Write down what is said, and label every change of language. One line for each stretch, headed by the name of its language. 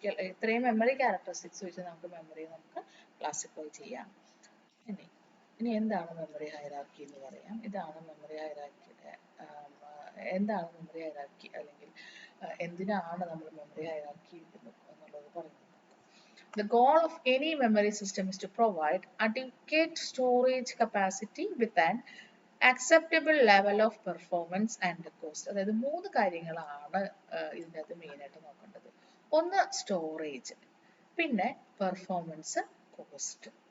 Malayalam: ഇത്രയും memory characteristics വെച്ച് നമുക്ക് മെമ്മറിയെ ക്ലാസിഫൈ ചെയ്യാം. ഇനി എന്താണ് മെമ്മറി ഹൈറാർക്കി എന്ന് പറയാം. ഇതാണ് മെമ്മറി ഹൈറാർക്കിയുടെ എന്താണ് മെമ്മറി ഹൈറാർക്കി, അല്ലെങ്കിൽ എന്തിനാണ് നമ്മൾ മെമ്മറി ഹൈറാർക്കി എന്നുള്ളത് പറയുന്നത്.
English: The goal of any memory system is to provide adequate storage capacity with an acceptable level of performance and cost.
Malayalam: അതായത് 3 കാര്യങ്ങളാണ് ഇതിൻ്റെ അകത്ത് മെയിനായിട്ട് നോക്കേണ്ടത്. ഒന്ന് സ്റ്റോറേജ്, പിന്നെ പെർഫോമൻസ്, കോസ്റ്റ്.